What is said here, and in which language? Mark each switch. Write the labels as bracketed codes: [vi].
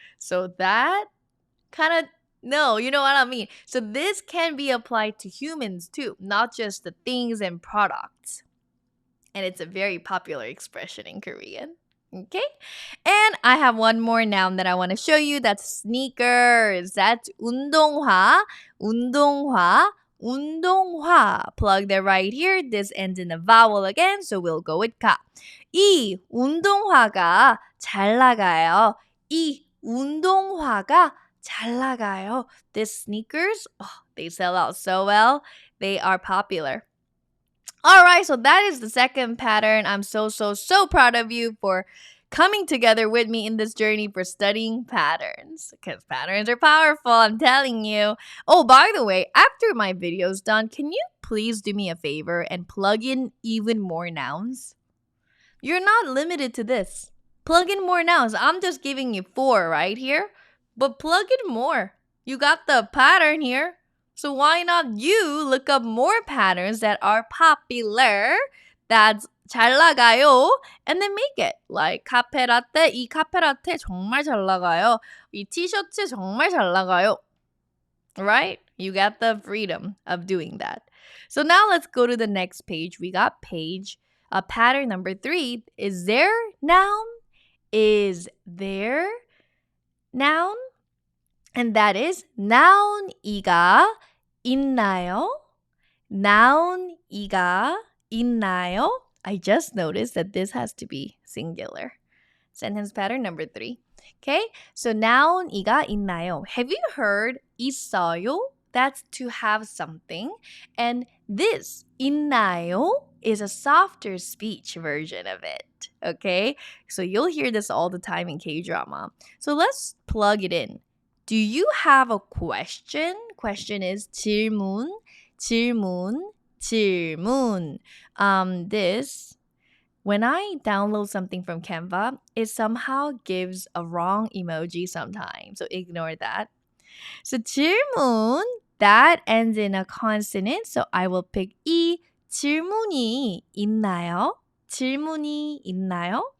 [en] So that kind of, no, you know what I mean? So this can be applied to humans too, not just the things and products. And it's a very popular expression in Korean. Okay? And I have one more noun that I want to show you. That's sneakers. That's [ko] 운동화, 운동화, 운동화. [en] Plug that right here. This ends in a vowel again, so we'll go with 가. [ko] 이 운동화가 잘 나가요. 이 운동화가 잘 나가요. [en] These sneakers, they sell out so well. They are popular. Alright, so that is the second pattern. I'm so proud of you for coming together with me in this journey for studying patterns. Because patterns are powerful, I'm telling you. Oh, by the way, after my video's done, can you please do me a favor and plug in even more nouns? You're not limited to this. Plug in more nouns. I'm just giving you 4 right here. But plug in more. You got the pattern here. So why not you look up more patterns that are popular, that's [ko] 잘 나가요, [en] and then make it. Like [ko] 카페라떼, 이 카페라떼 정말 잘 나가요. 이 티셔츠 정말 잘 나가요. [en] Right? You got the freedom of doing that. So now let's go to the next page. We got pattern number 3. Is there noun? Is there noun? And that is [ko] noun이가 있나요? noun이가 있나요? [en] I just noticed that this has to be singular. Sentence pattern number 3. Okay, so [ko] noun이가 있나요? [en] Have you heard 있어요? That's to have something. And this 있나요 is a softer speech version of it. Okay, so you'll hear this all the time in K-drama. So let's plug it in. Do you have a question? Question is [ko] 질문, 질문, 질문. [en] This, when I download something from Canva, it somehow gives a wrong emoji sometimes. So ignore that. So 질문, that ends in a consonant. So I will pick 이 [ko] 질문이 있나요? 질문이 있나요?